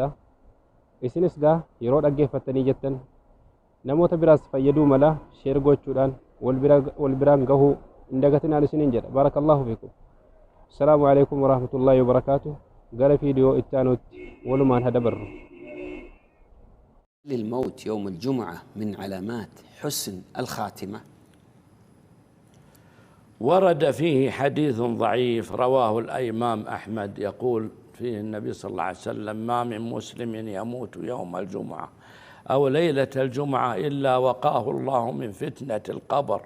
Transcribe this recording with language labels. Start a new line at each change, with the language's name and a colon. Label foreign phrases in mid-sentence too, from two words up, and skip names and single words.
Oromo: isinis gaa yeroo dhaggeeffattanii jettan namoota biraas fayyaduu mala sheer gochuudhaan wal biraan gahuu hin dagatinaan isiniin jedha.
Arabic: بارك الله فيكم. السلام عليكم ورحمة الله وبركاته.
Oromo: gara fiidiyoo itti aanutti walumaan hadabarru.
Arabic: للموت يوم الجمعة من علامات حسن الخاتمة. ورد فيه حديث ضعيف رواه الإمام أحمد يقول فيه النبي صلى الله عليه وسلم: ما من مسلم يموت يوم الجمعة أو ليلة الجمعة إلا وقاه الله من فتنة القبر.